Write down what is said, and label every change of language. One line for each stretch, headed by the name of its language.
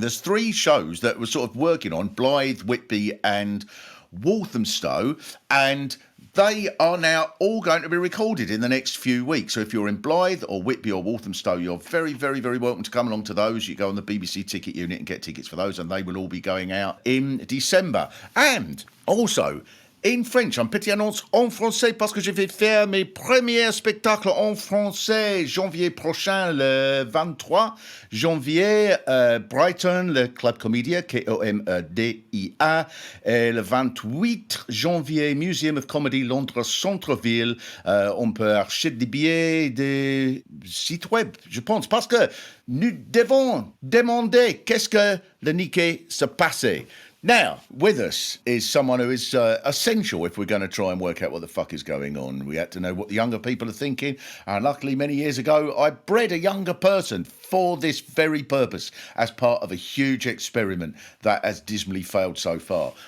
English: There's 3 shows that we're sort of working on, Blythe, Whitby and Walthamstow, and they are now all going to be recorded in the next few weeks. So if you're in Blythe or Whitby or Walthamstow, you're very, very, very welcome to come along to those. You go on the BBC ticket unit and get tickets for those, and they will all be going out in December. And also, in French,
French: un petit annonce en français parce que je vais faire mes premiers spectacles en français janvier prochain, le 23 janvier, Brighton, le Club Comédia, Komedia, et le 28 janvier, Museum of Comedy, Londres, Centre-Ville. On peut acheter des billets des sites web, je pense, parce que nous devons demander qu'est-ce que le Nikkei se passait.
English: Now, with us is someone who is essential if we're going to try and work out what the fuck is going on. We had to know what the younger people are thinking. And luckily, many years ago, I bred a younger person for this very purpose as part of a huge experiment that has dismally failed so far.